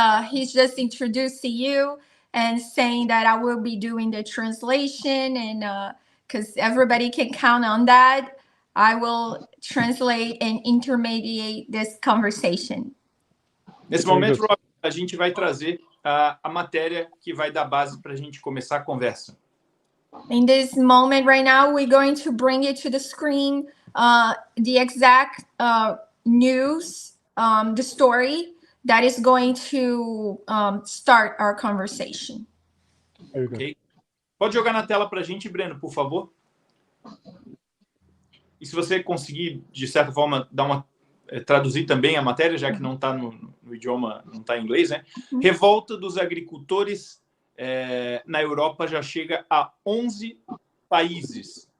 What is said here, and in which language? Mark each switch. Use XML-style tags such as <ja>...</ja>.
<en>He's just introducing you and saying that I will be doing the translation, and because everybody can count on that, I will translate and intermediate this conversation.</en> <pt>Nesse momento, Rob, a gente vai trazer a matéria que vai dar base para a gente começar a conversa.</pt> <en>In this moment right now, we're going to bring it to the screen, the exact news, the story that is going to start our conversation. Okay.</en> <pt>Pode jogar na tela para a gente, Breno, por favor? E se você conseguir, de certa forma, traduzir também a matéria, já que não está no idioma, não está em inglês, né? Revolta dos agricultores na Europa já chega a 11 países.</pt>